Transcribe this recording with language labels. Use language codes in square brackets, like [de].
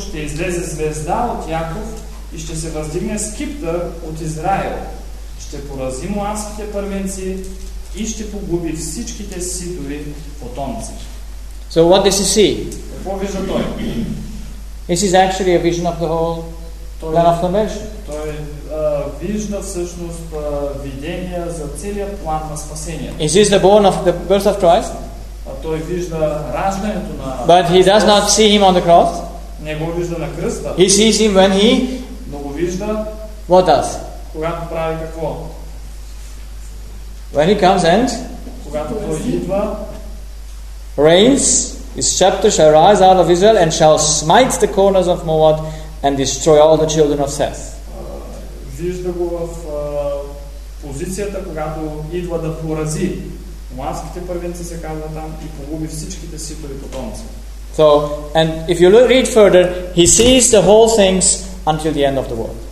[bg] Ще излезе звезда от Яков и ще се въздигне скиптър от Израил. Ще порази муавските първенци и ще погуби всичките ситови потомци. [en] So what does he see? [bg] Какво вижда той? [en] This is actually a vision of the whole plan of the mission. [bg] Вижда всъщност видение за целият план на спасение. [en] Is this the born of the birth of Christ? [bg] Той вижда раждането на. [en] But he does not see him on the cross. [bg] Не го вижда на кръста. [en] He sees him when he. [bg] Но го вижда. [en] What does? [bg] Когато прави какво? [en] When he comes and. [bg] Когато той идва. [en] Reigns, his scepter shall rise out of Israel and shall smite the corners of Moab and destroy all the children of Seth. [bg] Вижда го в позицията, когато идва да порази муавските първенци, се казва там, и погуби всичките ситови потомци. [en] So, and if you read further, he sees the whole things until the end of the world.